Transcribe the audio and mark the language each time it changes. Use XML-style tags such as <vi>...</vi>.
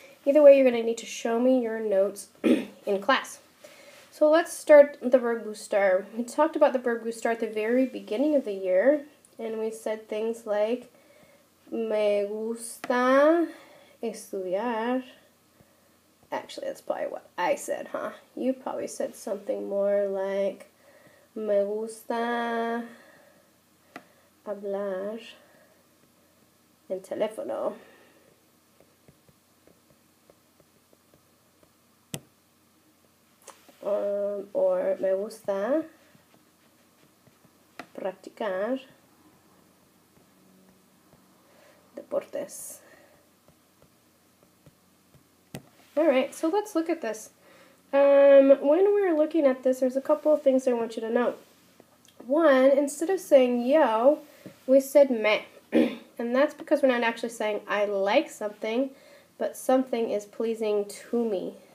<en>Either way, you're going to need to show me your notes in class. So let's start the verb gustar. We talked about the verb gustar at the very beginning of the year, and we said things like,</en> <es>me gusta estudiar.</es> <en>Actually, that's probably what I said, huh? You probably said something more like,</en> <es>me gusta hablar en teléfono. Or me gusta practicar deportes.</es> <en>Alright, so let's look at this. When we're looking at this, there's a couple of things I want you to know. One, instead of saying yo, we said me. And that's because we're not actually saying I like something, but something is pleasing to me.</en>